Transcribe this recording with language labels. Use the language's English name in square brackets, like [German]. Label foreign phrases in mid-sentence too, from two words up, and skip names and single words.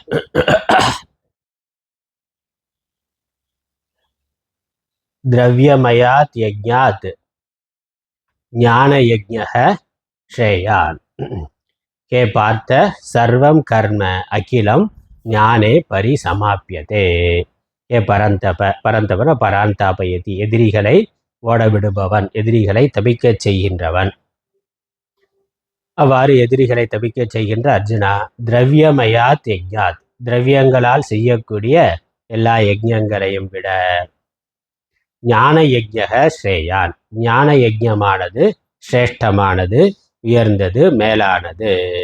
[Sanskrit] द्रव्यमयात् यज्ञात् ज्ञान यज्ञः श्रेयान्. हे पार्थ, सर्वं कर्म अखिलं ज्ञाने परिसमाप्यते. हे परन्तप, परन्तपन परान्तापयति, [Tamil] எதிரிகளை ஓடவிடுபவன், எதிரிகளை தபிக்கச் செய்கின்றவன். அவ்வாறு எதிரிகளை தபிக்கச் செய்கின்ற அர்ஜுனா, [Sanskrit] द्रव्यमयात् यज्ञात्, [Tamil] திரவியங்களால் செய்யக்கூடிய எல்லா யஜ்ஞங்களையும் விட [Sanskrit] ज्ञान यज्ञः श्रेयान्, [Tamil] ஞான யஜ்ஞமானது சிரேஷ்டமானது, உயர்ந்தது, மேலானது.